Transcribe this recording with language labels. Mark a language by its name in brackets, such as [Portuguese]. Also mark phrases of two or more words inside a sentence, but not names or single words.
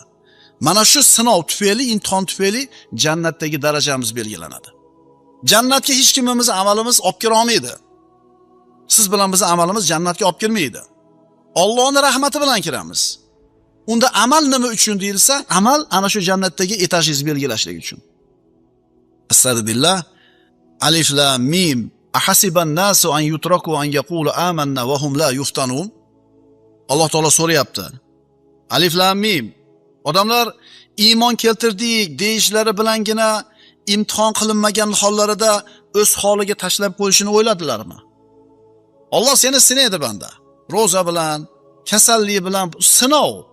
[Uzbek] Mana shu sinov tufayli, imtihon tufayli jannatdagi darajamiz belgilanadi. Jannatga hech kimimiz amalimiz olib kira olmaydi. Siz bilan bizni amalimiz jannatga olib kirmaydi. Allohning rahmati bilan kiramiz. Unda amal nima uchun deyilsa, amal ana shu jannatdagi etajingizni belgilashlik uchun. [Arabic] أستغفر الله. الم. أحسب الناس أن يتركوا أن يقولوا آمنا وهم لا يفتنون. [Uzbek] Alloh taolo so'rayapti. [Arabic] الم. [Uzbek] Odamlar iymon keltirdik deyishlari bilangina imtihon qilinmagan hollarida o'z holiga tashlab qo'yishini o'yladilarmi? Alloh seni sinaydi banda. Roza bilan, kasallik bilan sinov.